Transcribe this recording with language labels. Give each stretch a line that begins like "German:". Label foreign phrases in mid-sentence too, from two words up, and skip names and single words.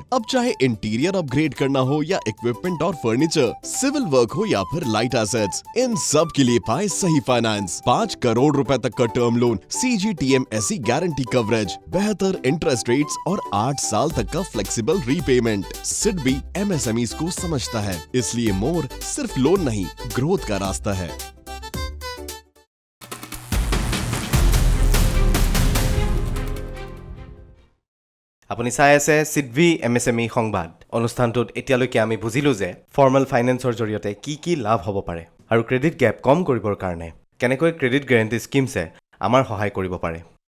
Hindi: अब चाहे
English: interior upgrade
Hindi: करना हो या इक्विपमेंट और फर्नीचर,
English: civil work
Hindi: हो या फिर
English: light assets,
Hindi: इन सब के लिए पाए सही फाइनेंस। 5 करोड़ रुपए तक का
English: term loan,
Hindi: CGTMSE
English: guarantee coverage,
Hindi: बेहतर
English: interest rates
Hindi: और 8 साल तक का
English: flexible repayment.
Hindi: सिडबी MSMEs को समझता है, इसलिए मोर सिर्फ लोन नहीं, ग्रोथ का रास्ता है।
Assamese: আপুনি চাই আছে সিডবি MSME সংবাদ। অনুষ্ঠানটোত এতিয়ালৈকে আমি বুজিলোঁ যে ফৰ্মেল ফাইনেন্সৰ জৰিয়তে কি লাভ হ'ব পাৰে আৰু
English: credit gap
Assamese: কম কৰিবৰ কাৰণে কেনেকৈ
English: credit guarantee schemes
Assamese: আমাৰ সহায় কৰিব পাৰে।